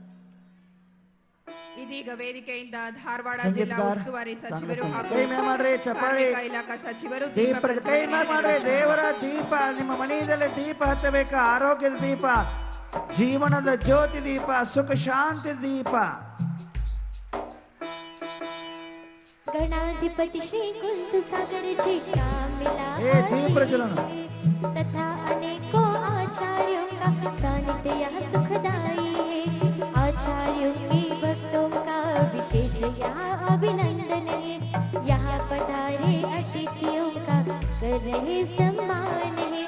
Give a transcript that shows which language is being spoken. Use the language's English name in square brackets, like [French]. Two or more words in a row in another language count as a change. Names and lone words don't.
[Kannada] ಇದೀಗ ವೇದಿಕೆಯಿಂದ ಧಾರವಾಡ ಜಿಲ್ಲಾ ಸಂಗೀತಗಾರ ಉಸ್ತುವಾರಿ ಸಚಿವರು ಹಾಗೂ ಕೈ ಮೇಲೆ ಮಾಡ್ರಿ ಚಪ್ಪಾಳಿ. ಕಾರ್ಮಿಕ ಇಲಾಖಾ ಸಚಿವರು ದೀಪ ಕೈ ಮೇಲೆ ಮಾಡ್ರಿ. ದೇವರ ದೀಪ ನಿಮ್ಮ ಮನೆಯಲ್ಲಿ ದೀಪ ಹತ್ತಬೇಕು. ಆರೋಗ್ಯದ ದೀಪ, ಜೀವನದ ಜ್ಯೋತಿ ದೀಪ, ಸುಖ ಶಾಂತಿ ದೀಪ. [Hindi] गणाधिपति श्री कुंत सागर जी का मिला दीप प्रज्वलन तथा अनेकों आचार्यों का सानिध्य यहाँ सुखदाई है. आचार्यों के भक्तों का विशेष यहाँ अभिनंदन है. यहाँ पधारे अतिथियों का कर रहे सम्मान है.